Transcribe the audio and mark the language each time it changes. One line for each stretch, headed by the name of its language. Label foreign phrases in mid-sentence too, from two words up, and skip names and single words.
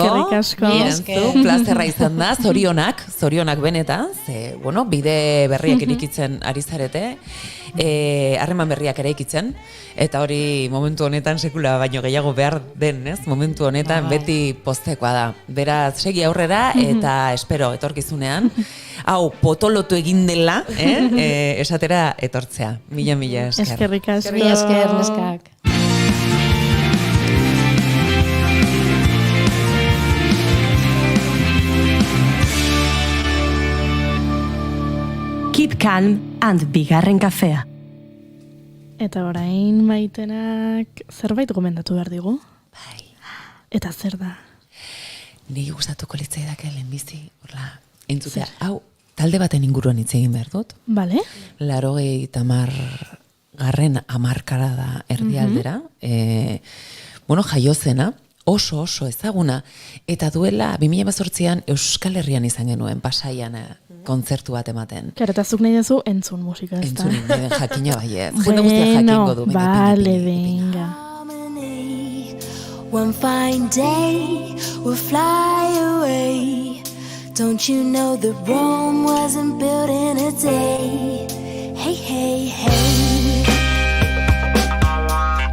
Basque: Plazerra izan da, zorionak benetan, ze, bide berriak irikitzen ari zarete, harreman berriak ere ikitzen, eta hori momentu honetan sekula baino gehiago behar den, ez? Momentu honetan beti poztekoa da. Beraz, segi aurrera eta espero etorkizunean, hau potolotu egin dela, esatera etortzea. Mila esker. Eskerrik asko. Mila esker, neskak.
English: Keep calm and bigarren kafea.
Basque: Eta orain Maitenak zerbait gomendatu behar digu? Bai. Eta zer da? Niri gustatuko litzaidake lehenbizi, entzutea, hau, talde baten inguruan hitz egin behar dut. Bale. 80. hamarkada da erdialdera, jaiozena, oso ezaguna, eta duela 2018an Euskal Herrian izan genuen, Pasaian kontzertu bat ematen. Karo, eta zuk nahi duzu entzun musika, ez da? Entzun nahi jakina baiet. Jende guztiak jakingo du. Bale, venga.
English: One fine day we'll fly away. Don't you know that Rome wasn't built in a day? Hey, hey, hey.